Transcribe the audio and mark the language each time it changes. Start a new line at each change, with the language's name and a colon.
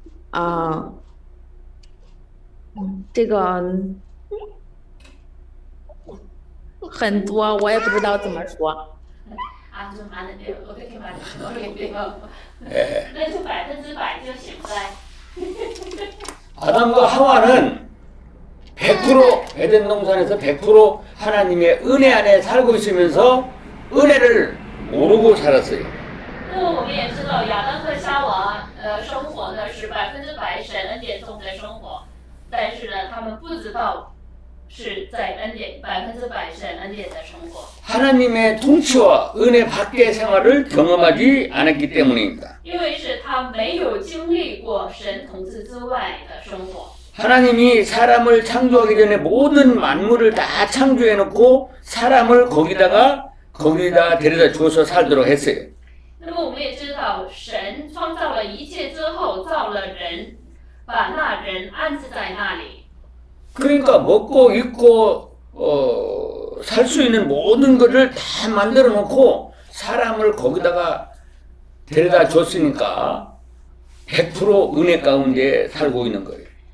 Chinese: 啊，这个很多，我也不知道怎么说。啊，就蛮的对，我可以把这说给对吧？那就100%就行呗。
Korean: 아담과 하와는 100% 에덴 동산에서 100% 하나님의 은혜 안에 살고 있으면서 은혜를 모르고 살았어요.
Chinese: 那么我们也知道，亚当和夏娃生活呢是100%神恩典中的生活，但是呢，他们不知道是在100%神恩典的生活。
Korean: 하나님의 통치와 은혜 밖의 생활을 경험하지 않았기 때문입니다.
Chinese: 因为是他没有经历过神统治之外的生活。
Korean: 하나님이 사람을 창조하기 전에 모든 만물을 다 창조해 놓고 사람을 거기다 데려다 주어서 살도록 했어요.
Chinese: 那么我们也知道，神创造了一切之后，造了人，把那人安置在那里。
Korean: 그러니까 먹고 입고 살 수 있는 모든 것을 다 만들어 놓고 사람을 거기다가 데려다 줬으니까 100% 은혜 가운데 살고 있는 거예요.